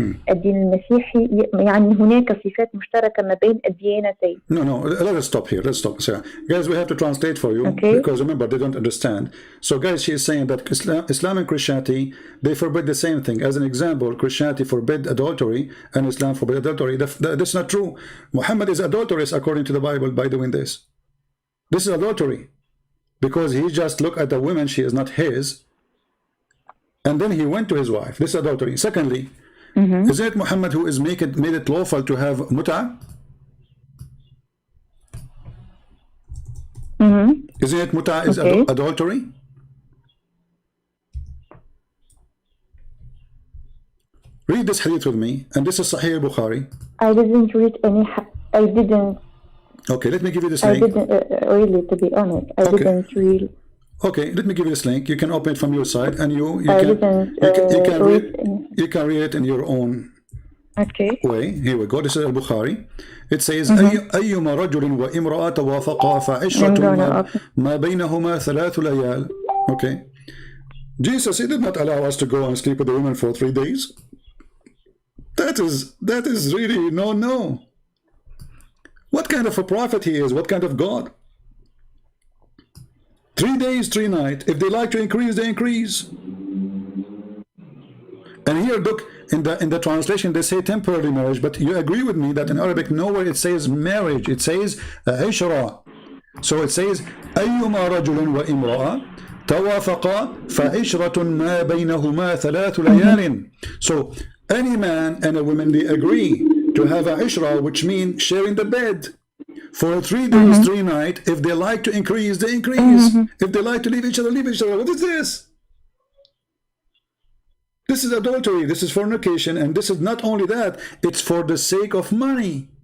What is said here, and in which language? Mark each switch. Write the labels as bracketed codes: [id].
[ar] الدين المسيحي يعني هناك صفات مشتركة ما بين الديانتين. [en] No, let us stop here. Let's stop. So, guys, we have to translate for you, because remember, they don't understand. So, guys, she is saying that Islam and Christianity, they forbid the same thing. As an example, Christianity forbid adultery and Islam forbid adultery. That's not true. Muhammad is adulterous according to the Bible by doing this. This is adultery, because he just looked at the woman, she is not his, and then he went to his wife. This is adultery. Secondly, isn't it Muhammad who is made it lawful to have mut'ah? Isn't it mut'ah is adultery? Read this hadith with me, and this is Sahih Bukhari. I didn't read any. I didn't. Okay, let me give you this link. I didn't really, to be honest. I didn't read. Okay, let me give you this link. You can open it from your side, and you can read it in your own way. Here we go. This is Al-Bukhari. It says, [ar] أيما رجل وامرأة توافقا فعشرة ما بينهما 3 ليال. [en] Okay. Jesus, he did not allow us to go and sleep with the women for 3 days. That is really no. What kind of a prophet he is? What kind of God? 3 days, 3 nights. If they like to increase, they increase. And here, look, in the translation, they say temporary marriage, but you agree with me that in Arabic, nowhere it says marriage. It says عشرة. So it says [ar] أيما رجل وامرأة توافقا فعشرة ما بينهما 3 ليال. [en] So any man and a woman, they agree to have a ishra, which means sharing the bed for 3 days, 3 nights. If they like to increase, they increase. If they like to leave each other, leave each other. What is this? This is adultery. This is fornication. And this is not only that, it's for the sake of money.